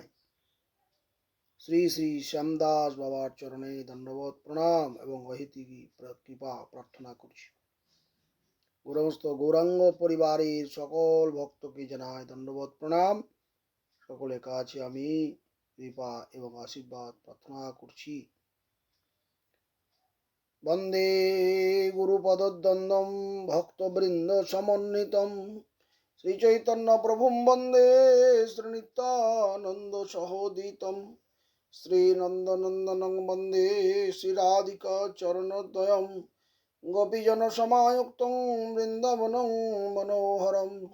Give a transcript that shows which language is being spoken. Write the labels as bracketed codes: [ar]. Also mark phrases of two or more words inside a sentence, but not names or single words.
[bn] শ্রী শ্রী শ্যামদাস বাবার চরণে দণ্ডবত প্রণাম এবং অহিতিকি কৃপা প্রার্থনা করছি। সমস্ত গৌরাঙ্গ পরিবারের সকল ভক্তকে জানাই দণ্ডবত প্রণাম। সকলের কাছে আমি কৃপা এবং আশীর্বাদ প্রার্থনা করছি। [sa] বন্দে গুরুপদদ্বন্দ্বম ভক্তবৃন্দ সমন্বিতম শ্রীচৈতন্য প্রভুম বন্দে শ্রীনিত্যানন্দ সহোদিতম শ্রীনন্দনন্দনং বন্দে শ্রীরাধিকা চরণদ্বয়ম গোপীজন সমায়ুক্তং বৃন্দাবনং মনোহরম